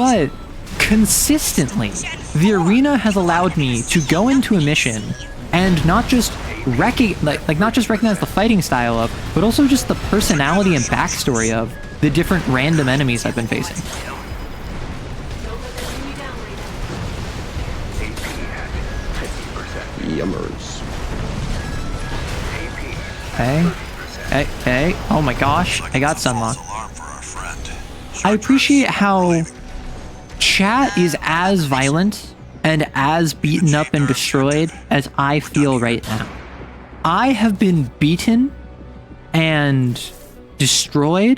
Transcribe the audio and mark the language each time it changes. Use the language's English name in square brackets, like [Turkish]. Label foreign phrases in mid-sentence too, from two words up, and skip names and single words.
[English] But consistently, the arena has allowed me to go into a mission and not just not just recognize the fighting style of, but also just the personality and backstory of the different random enemies I've been facing. Don't let them bring you down, Raven. AP at 50%. Yummers. AP Okay. Okay. Oh my gosh, I got Sunlock. False alarm for our friend. I appreciate how chat is as violent and as beaten up and destroyed as I feel right now. I have been beaten and destroyed.